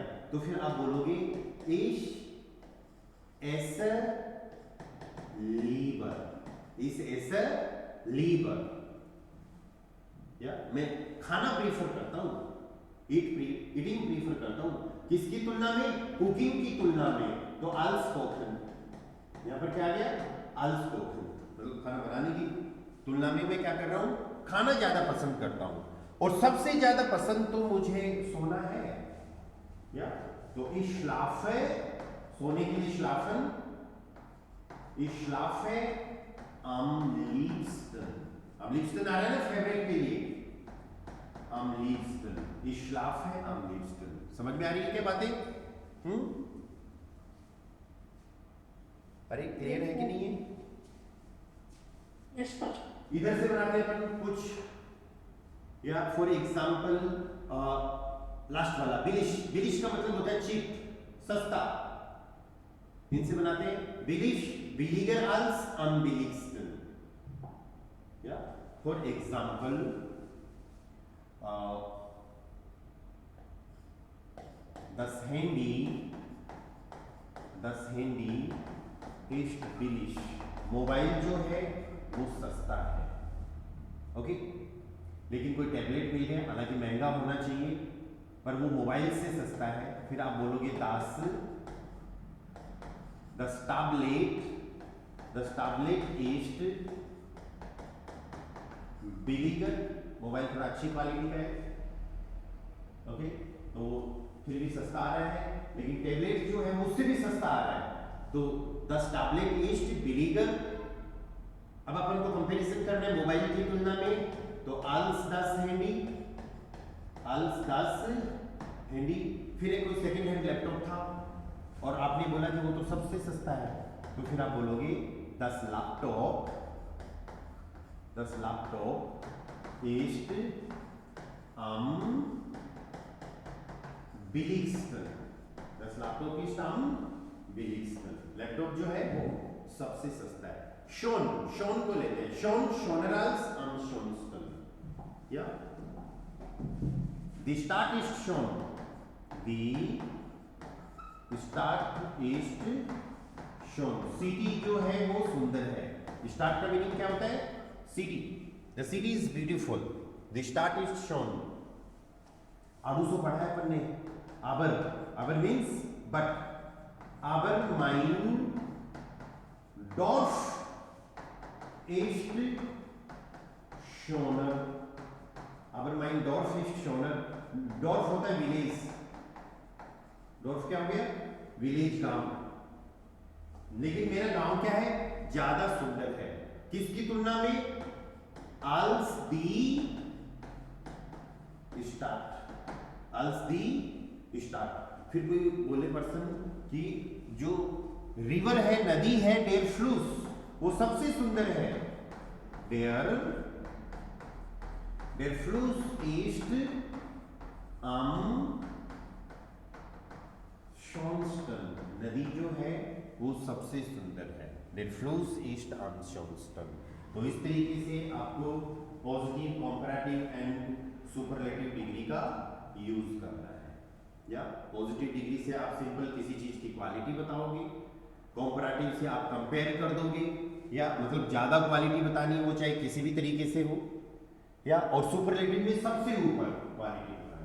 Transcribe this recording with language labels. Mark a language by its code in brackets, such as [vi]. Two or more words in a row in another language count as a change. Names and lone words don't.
[hi] तो फिर आप बोलोगे [de] ich esse lieber, ich esse lieber, [hi] या मैं खाना प्रीफर करता हूं, [en] eating prefer [hi] करता हूं, किसकी तुलना में? कुकिंग की तुलना में। तो [de] als kochen, [hi] यहां पर क्या आ गया? [de] als kochen, [hi] मतलब खाना बनाने की तुलना में मैं क्या कर रहा हूं? खाना ज्यादा पसंद करता हूं। और सबसे ज्यादा पसंद तो मुझे सोना है, या तो [de] ich schlafe, [hi] सोने के लिए [de] schlafen, ich schlafe am liebsten, am liebsten [hi] आ रहा है ना फेवरेट के लिए, [de] am liebsten, ich schlafe am liebsten। [hi] समझ में आ रही है क्या बातें? अरे क्लियर है कि नहीं है? [en] yes sir. [hi] इधर से बनाते हैं अपन कुछ, या [en] for example last [hi] वाला बिलिश, बिलिश का मतलब होता है चीप, सस्ता। इनसे बनाते हैं [de] billig, billiger als am billigsten, या [en] for example [de] das Handy ist billig, [hi] मोबाइल जो है वो सस्ता है, ओके। लेकिन कोई टैबलेट मिल गया, हालांकि महंगा होना चाहिए पर वो मोबाइल से सस्ता है, फिर आप बोलोगे [de] das Tablet ist billiger, [hi] मोबाइल थोड़ा अच्छी क्वालिटी का है, ओके। तो फिर भी सस्ता आ रहा है, लेकिन टैबलेट जो है उससे भी सस्ता आ रहा है, तो [de] das Tablet ist billiger। [hi] अब अपन को कंपैरिजन करना है मोबाइल की तुलना में, तो [de] als das Handy। [hi] फिर एक कोई [en] second hand [hi] लैपटॉप था और आपने बोला कि वो तो सबसे सस्ता है, तो फिर आप बोलोगे [de] das Laptop ist am billigsten, das Laptop ist am billigsten, [hi] लैपटॉप जो है वो सबसे सस्ता है। शोन को लेते हैं, [de] schoner als am schönsten, या die Stadt ist schön, die Stadt ist schön, [hi] सिटी जो है वो सुंदर है। स्टार्ट का मीनिंग क्या होता है? सिटी, [en] the city is beautiful, [de] die Stadt ist schön. [hi] आड़ूसो पढ़ा है अपन ने, aber [en] means but, [de] aber mein Dorf ist schöner, aber mein Dorf ist schöner। [hi] डॉर्फ होता है विलेज, डॉर्फ क्या हो गया? विलेज, गांव। लेकिन मेरा गांव क्या है? ज्यादा सुंदर है, किसकी तुलना में? [de] als die Stadt। [hi] फिर कोई बोले पर्सन कि जो रिवर है, नदी है, [de] der Fluss, [hi] वो सबसे सुंदर है, [de] der Fluss ist am schönsten, [hi] नदी जो है वो सबसे सुंदर है, [de] der Fluss ist am schönsten। [hi] तो इस तरीके से आपको [en] positive, comparative and superlative degree [hi] का यूज करना है। या [en] positive degree [hi] से आप सिंपल किसी चीज की क्वालिटी बताओगे, कंपैरेटिव से आप कंपेयर कर दोगे, या मतलब ज्यादा क्वालिटी बतानी है वो चाहे किसी भी तरीके से हो, या और सुपरलेटिव में सबसे ऊपर क्वालिटी बतानी।